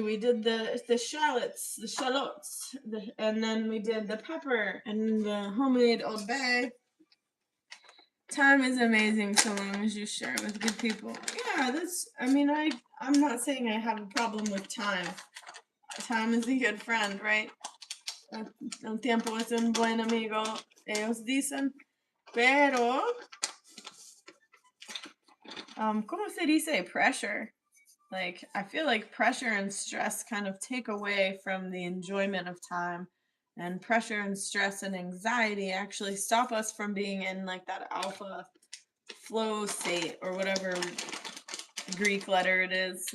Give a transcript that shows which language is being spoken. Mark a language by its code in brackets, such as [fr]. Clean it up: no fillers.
[en] We did the shallots, and then we did the pepper and the homemade Old Bay. Time is amazing so long as you share it with good people. Yeah, I'm not saying I have a problem with time. Time is a good friend, right? [es] El tiempo es un buen amigo, ellos dicen. Pero, ¿cómo se dice pressure? [en] Like, I feel like pressure and stress kind of take away from the enjoyment of time. And pressure and stress and anxiety actually stop us from being in like that alpha flow state or whatever Greek letter it is.